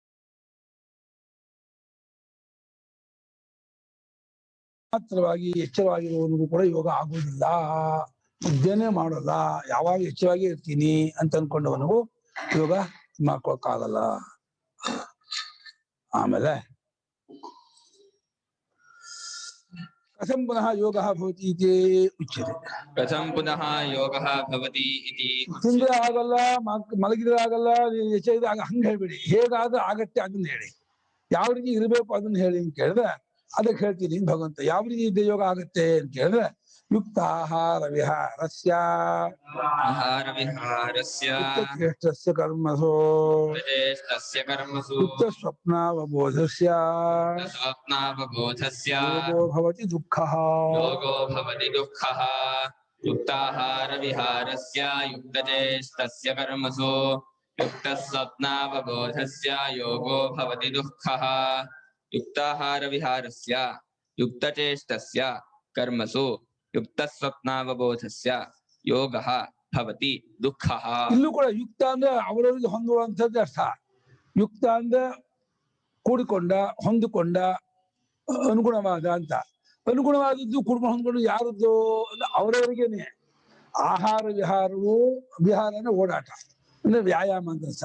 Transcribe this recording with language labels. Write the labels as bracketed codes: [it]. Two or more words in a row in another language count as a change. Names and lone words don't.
[kn] ಮಾತ್ರವಾಗಿ ಎಚ್ಚರವಾಗಿರುವವನಿಗೂ ಕೂಡ ಯೋಗ ಆಗುವುದಿಲ್ಲ, ನಿದ್ದೆನೇ ಮಾಡೋಲ್ಲ, ಯಾವಾಗ ಎಚ್ಚರವಾಗಿ ಇರ್ತೀನಿ ಅಂತ ಅನ್ಕೊಂಡವನಿಗೂ ಯೋಗ ಮಾಡ್ಕೊಳಕ್ಕಾಗಲ್ಲ. ಆಮೇಲೆ [sa] ಕಥಂ ಪುನಃ ಯೋಗ ಭವತಿ ಇತಿ ಉಚ್ಯತೆ. ಕಥಂ ಪುನಃ ಯೋಗಃ ಭವತಿ ಇತಿ [kn] ತಿಂದ್ರೆ ಆಗಲ್ಲ, ಮಲಗಿದ್ರೆ ಆಗಲ್ಲ, ಎಚ್ಚರಿದ್ರೆ ಆಗ, ಹಂಗೆ ಹೇಳ್ಬೇಡಿ. ಹೇಗಾದ್ರೂ ಆಗತ್ತೆ ಅದನ್ನ ಹೇಳಿ, ಯಾವ ರೀತಿ ಇರಬೇಕು ಅದನ್ನ ಹೇಳಿ ಅಂತ ಕೇಳಿದ್ರೆ ಅದಕ್ಕೆ ಹೇಳ್ತೀನಿ ಭಗವಂತ. ಯಾವ ರೀತಿ ಇದ್ದ ಯೋಗ ಆಗತ್ತೆ ಅಂತ ಕೇಳಿದ್ರೆ [sa] ಯುಕ್ತ ಆಹಾರ ವಿಹಾರಸ್ಯ ಶ್ರೇಷ್ಠಸ್ಯ ಕರ್ಮಸು ಯುಕ್ತ ಸ್ವಪ್ನಾವಬೋಧಸ್ಯ ಯೋಗೋ ಭವತಿ ದುಃಖಃ. ಯುಕ್ತಾಹಾರ ವಿಹಾರಸ್ಯ ಯುಕ್ತಚೇಷ್ಟಸ್ಯ ಕರ್ಮಸು ಯುಕ್ತ ಸ್ವಪ್ನಾವಬೋಧಸ್ಯ ಯೋಗೋ ಭವತಿ ದುಃಖಃ. ಯುಕ್ತಾಹಾರ ವಿಹಾರಸ್ಯ ಯುಕ್ತಚೇಷ್ಟಸ್ಯ ಕರ್ಮಸು ಯುಕ್ತ ಸ್ವಪ್ನಾವಬೋಧಸ್ಯ ಯೋಗಃ ಭವತಿ ದುಃಖಃ. [kn] ಇಲ್ಲೂ ಕೂಡ ಯುಕ್ತ ಅಂದ್ರೆ ಅವರವರಿಗೆ ಹೊಂದುವಂಥದ್ದು ಅರ್ಥ. ಯುಕ್ತ ಅಂದ್ರೆ ಕೂಡಿಕೊಂಡ, ಹೊಂದಿಕೊಂಡ, ಅನುಗುಣವಾದ ಅಂತ. ಅನುಗುಣವಾದದ್ದು ಕುಟುಂಬ ಹೊಂದ್ಕೊಂಡು ಯಾರದ್ದು ಅಂದ್ರೆ ಅವರವರಿಗೇನೆ. ಆಹಾರ ವಿಹಾರವು, ವಿಹಾರ ಅಂದ್ರೆ ಓಡಾಟ ಅಂದ್ರೆ ವ್ಯಾಯಾಮ ಅಂತ ಅರ್ಥ.